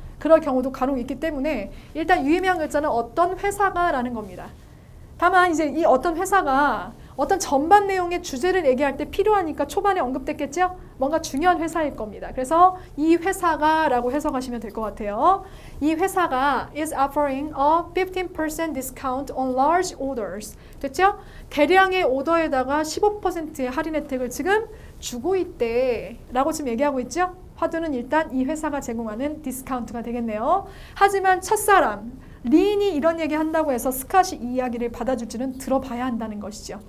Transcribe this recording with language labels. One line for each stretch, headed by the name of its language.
Korean: 그럴 경우도 간혹 있기 때문에 일단 유의미한 글자는 어떤 회사가 라는 겁니다. 다만 이제 이 어떤 회사가 어떤 전반 내용의 주제를 얘기할 때 필요하니까 초반에 언급됐겠죠? 뭔가 중요한 회사일 겁니다. 그래서 이 회사가 라고 해석하시면 될 것 같아요. 이 회사가
English: is offering a 15% discount on large orders.
Korean: 됐죠? 대량의 오더에다가 15%의 할인 혜택을 지금 주고 있대 라고 지금 얘기하고 있죠? 화두는 일단 이 회사가 제공하는 디스카운트가 되겠네요. 하지만 첫사람 린이 이런 얘기 한다고 해서 스캇이 이 이야기를 받아줄지는 들어봐야 한다는 것이죠.